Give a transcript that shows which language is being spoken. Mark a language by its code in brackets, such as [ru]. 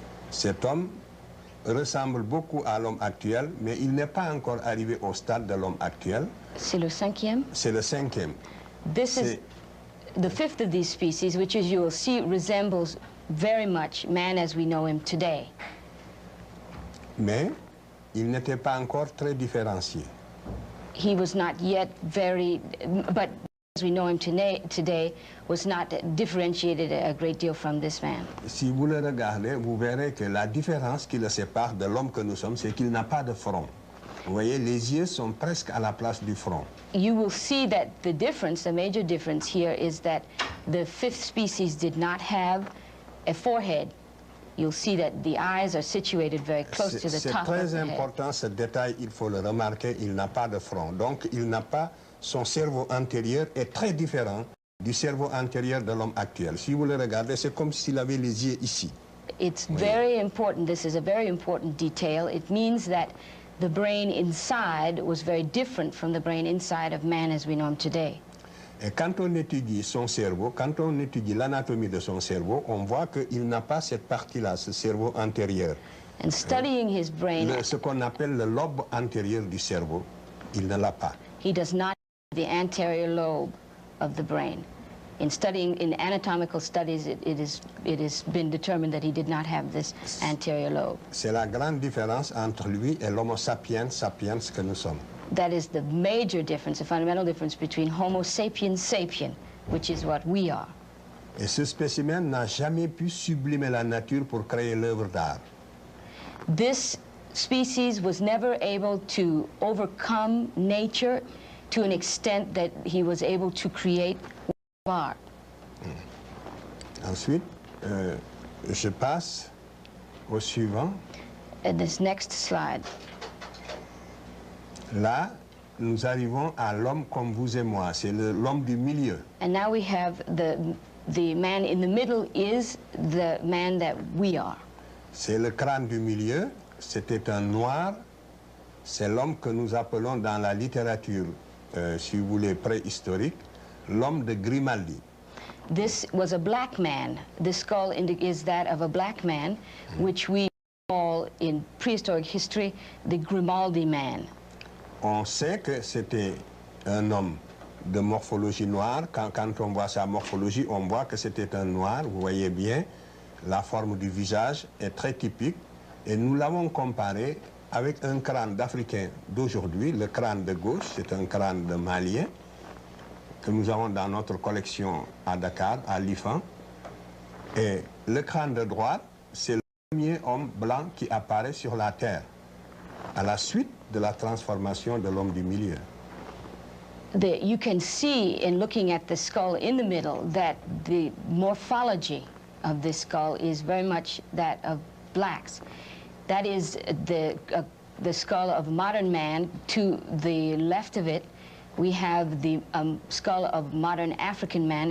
[fr] Cet homme ressemble beaucoup à l'homme actuel, mais il n'est pas encore arrivé au stade de l'homme actuel. C'est le cinquième? C'est le cinquième. [en] This is the fifth of these species, which, as you will see, resembles very much man as we know him today. [fr] Mais il n'était pas encore très différencié. [en] He was not yet very, but as we know him today was not differentiated a great deal from this man. [fr] Si vous le regardez, vous verrez que la différence qui le sépare de l'homme que nous sommes, c'est qu'il n'a pas de front. Vous voyez, les yeux sont presque à la place du front. [en] You will see that the difference, the major difference here, is that the fifth species did not have a forehead. You'll see that the eyes are situated very close to the top of the head. [fr] C'est très important ce détail, il faut le remarquer, il n'a pas de front. Donc il n'a pas, son cerveau antérieur est très différent du cerveau antérieur de l'homme actuel. Si vous le regardez, c'est comme s'il avait les yeux ici. [en] It's very important, this is a very important detail. It means that the brain inside was very different from the brain inside of man as we know him today. [fr] Et quand on étudie son cerveau, quand on étudie l'anatomie de son cerveau, on voit qu'il n'a pas cette partie-là, ce cerveau antérieur. [en] And studying his brain, [fr] Ce qu'on appelle le lobe antérieur du cerveau, il ne l'a pas. [en] he does not have the anterior lobe of the brain. In studying, in anatomical studies, it has been determined that he did not have this anterior lobe. [fr] C'est la grande différence entre lui et l'homo sapiens sapiens que nous sommes. [en] That is the major difference, the fundamental difference between Homo sapiens sapien, which is what we are. [fr] Et ce spécimen n'a jamais pu sublimer la nature pour créer l'œuvre d'art. [en] This species was never able to overcome nature to an extent that he was able to create art. [fr] Ensuite, je passe au suivant. [en] And this next slide. [fr] Là, nous arrivons à l'homme comme vous et moi. C'est l'homme du milieu. [en] And now we have the man in the middle is the man that we are. [fr] C'est le crâne du milieu. C'était un noir. C'est l'homme que nous appelons dans la littérature, si vous voulez, préhistorique, l'homme de Grimaldi. [en] This was a black man. The skull is that of a black man, which we call in prehistoric history the Grimaldi man. [fr] On sait que c'était un homme de morphologie noire. Quand on voit sa morphologie, on voit que c'était un noir. Vous voyez bien, la forme du visage est très typique. Et nous l'avons comparé avec un crâne d'Africain d'aujourd'hui. Le crâne de gauche, c'est un crâne de Malien que nous avons dans notre collection à Dakar, à l'IFAN. Et le crâne de droite, c'est le premier homme blanc qui apparaît sur la Terre, à la suite de la transformation de l'homme du milieu. [en] You can see in looking at the skull in the middle that the morphology of this skull is very much that of blacks. That is the skull of modern man. To the left of it, we have the skull of modern African man.